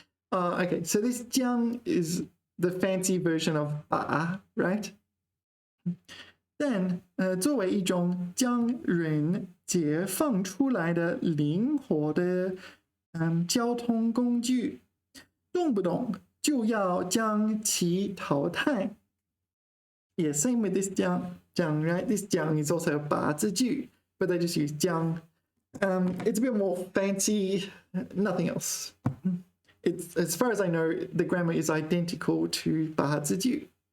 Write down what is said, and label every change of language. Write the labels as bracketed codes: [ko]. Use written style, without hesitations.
[en] Okay, so this 将 is the fancy version of 把, right? [zh] 但作为一种将人解放出来的灵活的交通工具，动不动就要将其淘汰。 [en] Yeah, same with this 将, right? This 将 is also a 把字句, but they just use 将. It's a bit more fancy, nothing else. It's, as far as I know, the grammar is identical to 把字句.